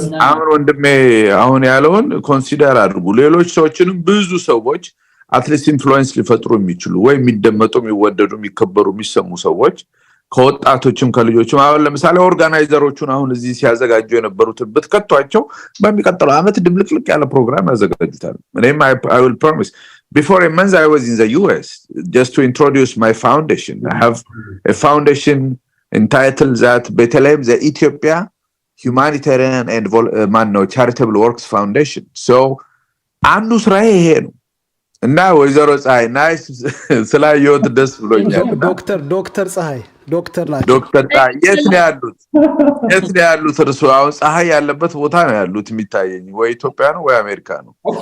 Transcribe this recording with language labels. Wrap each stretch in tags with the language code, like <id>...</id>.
<am>አሁን ወንድሜ አሁን ያለውን ኮንሲደር አድርጉ። ሌሎች ሰዎችንም ብዙ ሰዎች አትሊስት ኢንፍሉዌንስ ሊፈጥሩ የሚችሉ ወይ የሚደመጡ የሚወደዱ የሚከበሩ የሚሰሙ ሰዎች ከወጣቶችም ከልጆችም አሁን ለምሳሌ ኦርጋናይዘሮቹን አሁን እዚህ ሲያዘጋጁ የነበሩትን ብትከቷቸው በሚቀጥለው አመት ድብልቅልቅ ያለ ፕሮግራም ያዘጋጁታል። እኔም</am> <en>I will promise. Before a month I was in the US just to introduce my foundation. I have a foundation entitled that Bethlehem the Ethiopia Humanitarian and Charitable Works Foundation.</en> <am>So አንዱ ስራዬ ይሄ ነው እና ወይዘሮ ፀሐይ ናይስ ስላየሁት ደስ ብሎኛል። ዶክተር ፀሐይ ዶክተር ናቸው። ዶክተር ፀሐይ የት ነው ያሉት? እርሱ አሁን ፀሐይ ያለበት ቦታ ነው ያሉት የሚታየኝ። ወይ ኢትዮጵያ ነው ወይ አሜሪካ ነው?</am>